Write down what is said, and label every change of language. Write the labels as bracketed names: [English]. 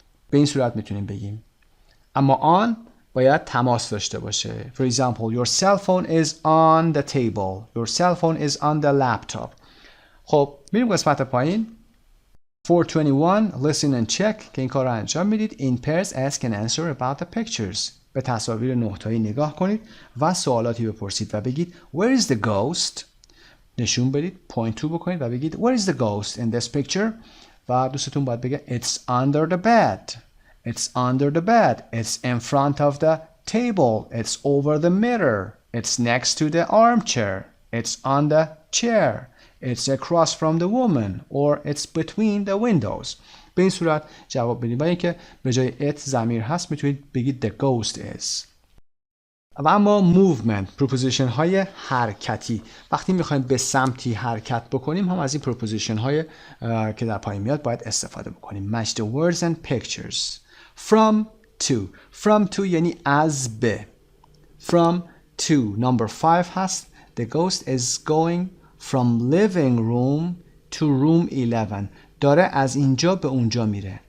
[Persian] به این صورت میتونیم بگیم. اما on باید تماس داشته باشه. [English] For example, your cell phone is on the table. Your cell phone is on the laptop. [Persian] خب میریم قسمت پایین. 421 [English] listen and check [Persian] که این کار رو انجام میدید. [English] In pairs ask and answer about the pictures. [Persian] به تصاویر نهتایی نگاه کنید و سوالاتی بپرسید و بگید [English] Where is the ghost؟ [Persian] نشون بدید. [English] point to [Persian] بکنید و بگید [English] Where is the ghost in this picture؟ [Persian] و دوستتون باید بگه [English] It's under the bed. It's under the bed. It's in front of the table. It's over the mirror. It's next to the armchair. It's on the chair. It's across from the woman. Or it's between the windows. [Persian] به این صورت جواب بدید. و اینکه به جای it ضمیر هست میتونید بگید the ghost is. و اما movement preposition های حرکتی. وقتی میخوایم به سمتی حرکت بکنیم هم از این preposition های که در پایین میاد باید استفاده بکنیم. [English] match the words and pictures. [Persian] From to یعنی از به. [English] from to number 5 هست. The ghost is going from living room to room 11. [Persian] داره از اینجا به اونجا میره.